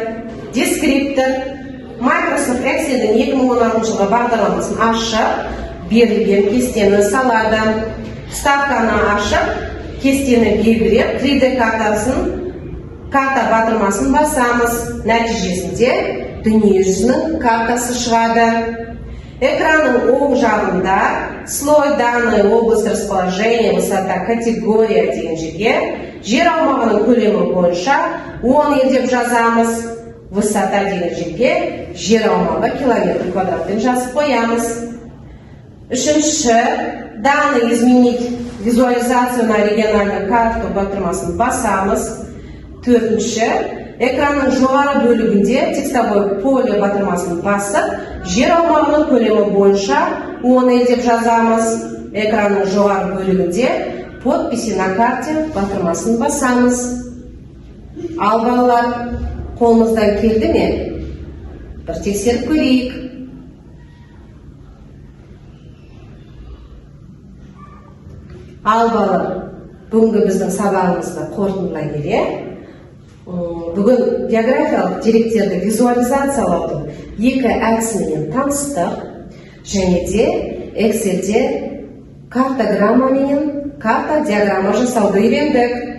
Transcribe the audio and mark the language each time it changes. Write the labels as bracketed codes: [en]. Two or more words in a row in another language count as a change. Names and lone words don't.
[kk] Дескриптор. Microsoft Excel'дің 2016 жылғы бағдарламасын ашып, берілген кестені салады. Вставканы ашып, кестені белгілеп, 3D карта батырмасын басамыз. Нәтижесінде дүниежүзінің картасы шығады. Экранның оң жағында [ru] слой данные область расположения, высота, категория [kk] деген жерге жер аумағының көлемі бойынша 10 деп жазамыз. Высота деген жерге жер аумағы километр квадратпен жазып қоямыз. Үшінші, [ru] данные изменить визуализацию на региональную карту [kk] батырмасын басамыз. Төртінші, экранның жоғары бөлігінде [ru] текстовой поле [kk] батырмасын басып, жер аумағының көлемі бойынша 10 деп жазамыз. Экранның жоғары бөлігінде [ru] подписи на карте [kk] батырмасын басамыз. Ал балалар, қолымыздан келді ме? Бір тексеріп көрейік. Ал балалар, бүгінгі біздің сабағымызды қорытындылай келе, бүгін географиялық деректерді визуализациялаудың екі әдісімен таныстық, және де Excel'де картограмма мен карта диаграмма жасауды үйрендік.